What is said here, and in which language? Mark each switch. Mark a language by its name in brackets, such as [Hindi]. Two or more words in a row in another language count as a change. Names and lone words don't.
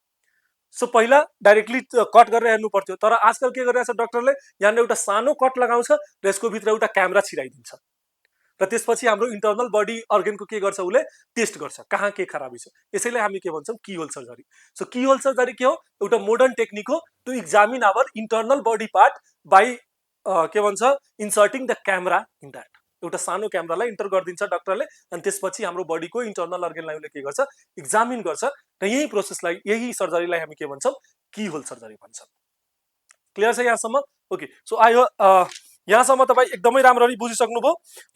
[Nepali] सो पहिला [English] directly cut [Nepali] गरेर हेर्नु पर्थ्यो तर आजकल के गरिरहेछ डाक्टरले यहाँ एउटा सानो कट लगाउँछ र यसको भित्र एउटा क्यामेरा छिराइदिन्छ र त्यसपछि हाम्रो इन्टरनल बडी अर्गनको के गर्छ उले टेस्ट गर्छ कहाँ के खराबी छ यसैले हामी के भन्छौं [English] keyhole surgery so keyhole surgery [Nepali] के हो एउटा [English] modern technique [Nepali] हो [English] to examine our internal body part by [Nepali] के भन्छ [English] inserting the camera in that [Nepali] एउटा सानो क्यामेरालाई इन्टर गरिदिन्छ डाक्टरले अनि त्यसपछि हाम्रो बडीको इन्टरनल अर्गनलाई उले के गर्छ एक्जामिन गर्छ र यही प्रोसेसलाई यही सर्जरीलाई हामी के भन्छौं [English] keyhole surgery [Nepali] भन्छौं क्लियर छ यहाँसम्म [English] OK so [Nepali] यहाँसम्म तपाईँ एकदमै राम्ररी बुझिसक्नुभयो।